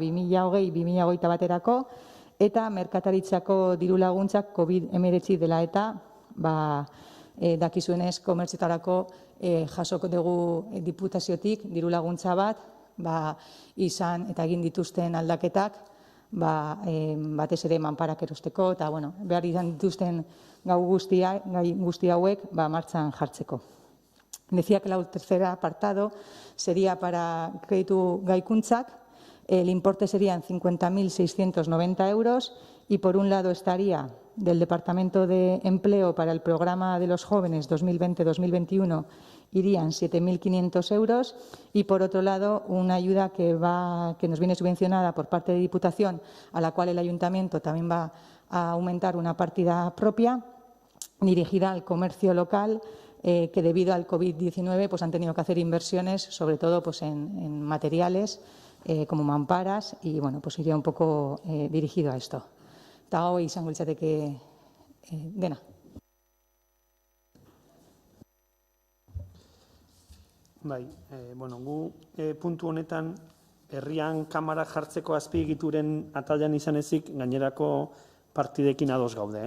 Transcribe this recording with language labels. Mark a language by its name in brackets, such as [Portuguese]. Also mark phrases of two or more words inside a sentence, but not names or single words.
[Basque] 2020-2021 baterako, eta merkataritzako dirulaguntzak COVID-19 dela eta dakizuenez komertzioetarako jasoko dugu diputaziotik dirulaguntza bat, izan eta egin dituzten aldaketak, batez ere manparak erosteko, eta behar izan dituzten gai guzti hauek martxan jartzeko. [Spanish] Decía que el tercer apartado sería para crédito gaikuntzak, el importe serían 50.690 euros y, por un lado, estaría del Departamento de Empleo para el programa de los jóvenes 2020-2021 irían 7.500 euros, y, por otro lado, una ayuda que nos viene subvencionada por parte de Diputación, a la cual el Ayuntamiento también va a aumentar una partida propia dirigida al comercio local, que debido al COVID-19 han tenido que hacer inversiones, sobre todo en materiales como mamparas, y iría un poco dirigido a esto. [Basque] Eta hau izango litzateke dena. Gu puntu honetan herrian kamara jartzeko azpiegituren atalean izan ezik gainerako partidekin ados gaude.